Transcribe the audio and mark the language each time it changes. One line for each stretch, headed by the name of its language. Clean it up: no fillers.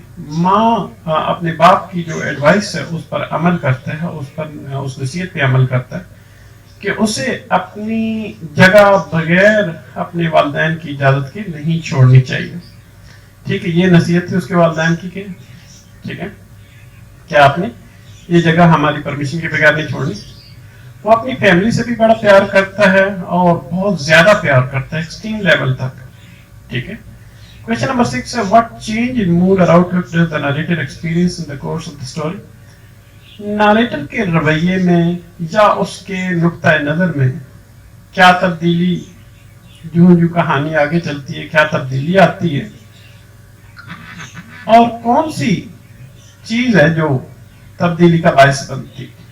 Urdu: ماں اپنے باپ کی جو ایڈوائس ہے اس پر عمل کرتا ہے، اس نصیحت پہ عمل کرتا ہے کہ اسے اپنی جگہ بغیر اپنے والدین کی اجازت کے نہیں چھوڑنی چاہیے. ٹھیک ہے، یہ نصیحت تھی اس کے والدین کی کہ ٹھیک ہے کیا آپ نے یہ جگہ ہماری پرمیشن کے بغیر نہیں چھوڑنی. وہ اپنی فیملی سے بھی بڑا پیار کرتا ہے اور بہت زیادہ پیار کرتا ہے ایکسٹریم لیول تک. ٹھیک ہے.
English: Question number 6 ہے what change in mood or outlook does the narrator experience in the course of the story.
Urdu: ناریٹر کے رویے میں یا اس کے نقطۂ نظر میں کیا تبدیلی، جو کہانی آگے چلتی ہے کیا تبدیلی آتی ہے، اور کون سی چیز ہے جو تبدیلی کا باعث بنتی ہے.